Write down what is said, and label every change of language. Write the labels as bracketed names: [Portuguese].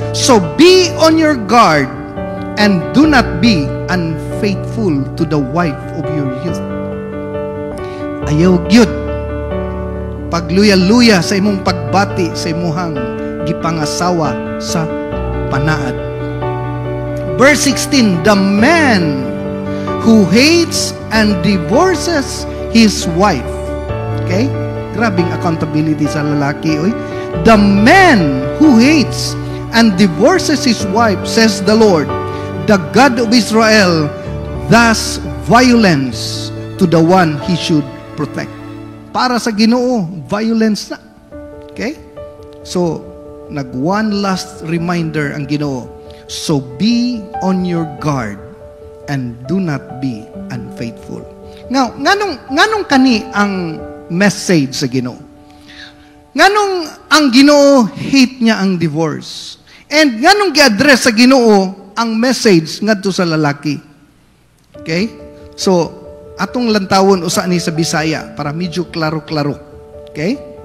[English] So be on your guard and do not be unfaithful to the wife of your youth. [Cebuano] Ayaw gyud pagluya-luya sa imong pagbati sa imuhang gipangasawa sa panaad. [English] Verse 16, the man who hates and divorces his wife. Okay? [Cebuano] Grabing accountability sa lalaki, oy. [English] The man who hates and divorces his wife, says the Lord, the God of Israel, thus violence to the one he should protect. [Cebuano] Para sa Ginoo, violence na. Okay? [English] So, one last reminder [Cebuano] ang Ginoo. [English] So be on your guard and do not be unfaithful. [Cebuano] Now, nganong kani ang message sa Ginoo? Nganong ang Ginoo hate niya ang divorce? And nganong gi-address sa Ginoo ang message ngadto sa lalaki? Okay? So, atong lantawon usa ni sa Bisaya para medyo klaro-klaro. Okay?